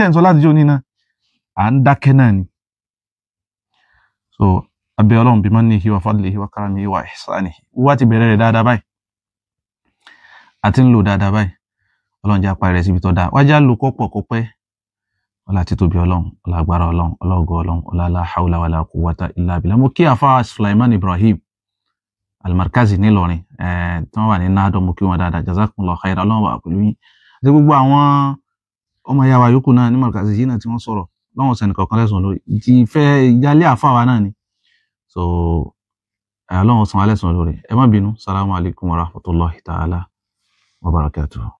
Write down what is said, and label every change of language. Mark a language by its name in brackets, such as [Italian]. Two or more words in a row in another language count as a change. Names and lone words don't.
[Yoruba] ń sọ láti jẹ́ òní náà à ń dákẹ́ náà ni so abẹ́ Ọlọ́run bí [Arabic] منه وفضله وكرمه وإحسانه [Yoruba] wá ti bẹ̀rẹ̀ rẹ̀ dáadáa báyìí àti ń lò dáadáa báyìí Ọlọ́run jẹ́ apá rẹ̀ síbi tó dáa wájá lò kọ́pọ̀ kó pẹ́ ọlá títóbi Ọlọ́run ọlá agbára Ọlọ́run ọlọ́gọ́ Ọlọ́run ọlá [Arabic] لا حول ولا قوة إلا بالله [Yoruba] mo kí àfáà Sulaiman Ibrahim Al-Markazi nílọrin tí wọ́n wà ní nádọ́ mo kí wọn dáadáa [Arabic] جزاكم الله خيرا [Yoruba] Ọlọ́run wà pẹ̀lú yín àti gbogbo àwọn ọmọ ìyá wa yòókù náà ní Markazi yìí náà tí wọ́n sọ̀rọ̀ lọ́wọ́n sẹ́ni kọ̀ọ̀kan lẹ́sùn lórí ti fẹ́ ìyálé àfáà wa náà ni so Ọlọ́run san alẹ́ san lórí. Ẹ má bínú. [Arabic] السلام عليكم ورحمة الله تعالى وبركاته.